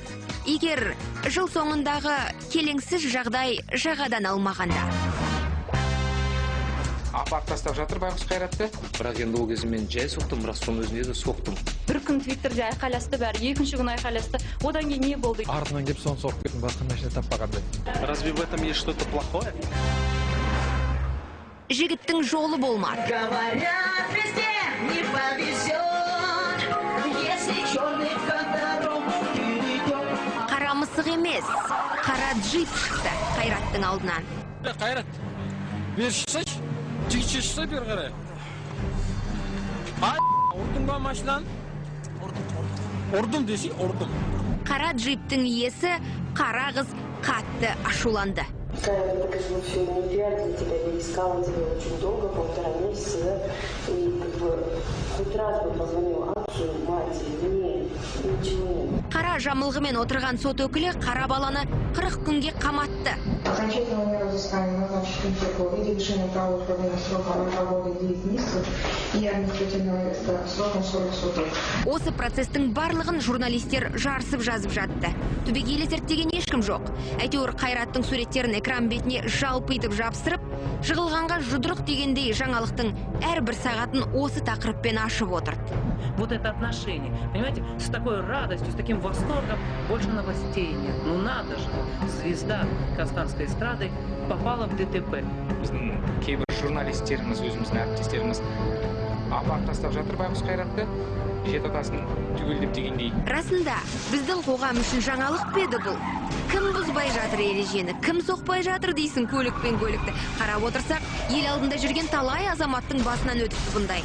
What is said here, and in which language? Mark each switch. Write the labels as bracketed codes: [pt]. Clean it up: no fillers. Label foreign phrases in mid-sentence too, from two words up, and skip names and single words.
[kk] Егер жыл соңындағы келеңсіз жағдай жағадан алмағанда. Апарып тастап жатыр байғұс Қайратты. Бірақ енді ол кезде мен жай соқтым, бірақ соның өзінде де соқтым. Бір күн Твиттерде айқайласты бәрі, екінші күн айқайласты. Одан кейін не болды? Артынан келіп соны соғып кеттім, басқа машина таппағандай. [ru] Разве в этом есть что-то плохое? [kk] Жігіттің жолы болмады. [ru] Говорят, везде не повезет, если черный как дорогу перейдет. [kk] Қара мысық емес, қара джип шықты Қайраттың алдынан. Қайрат, бер шықсайшы, жігіт шықсай бер қарай. Ұрдың ба машинаны? Ұрдым десе, ұрдым. Қара джиптің иесі қара қыз қатты ашуланды. [ru] Это, конечно, все нереально для тебя. Я искала тебя очень долго, 1,5 месяца, да? И как бы хоть раз бы позвонил отцу, матери, мне, ничего нет. [kk] Қара жамылғымен отырған сот өкілі қара баланы 40 күнге қаматты. [ru] Окончательного мера взыскания назначить Түнтекову в виде лишения права управления сроком от работы 9 месяцев и административного сроком 40 суток. [kk] Осы процестің барлығын журналистер жарысып жазып жатты. Түбегейлі зерттеген ешкім жоқ. Әйтеуір Қайраттың суреттерін экран бетіне жалпы етіп жабыстырып, жығылғанға жұдырық дегендей жаңалықтың әрбір сағатын осы тақырыппен ашып отырды. [ru] Вот это отношение, понимаете, с такой радостью, с таким восторгом больше новостей нет. Ну надо же, звезда казахстанской эстрады попала в ДТП. [kk] Біздің кейбір журналистеріміз, өзіміздің әріптестеріміз апарып тастап жатыр байғұс қайратты, жет атасын түгелдеп дегендей. Расында, біздің қоғам үшін жаңалық педі бұл. Кім бұзбай жатыр ережені, кім соқпай жатыр дейсің көлікпен көлікті. Қарап отырсақ, ел алдында жүрген талай азаматтың басынан өтіпті бұндай.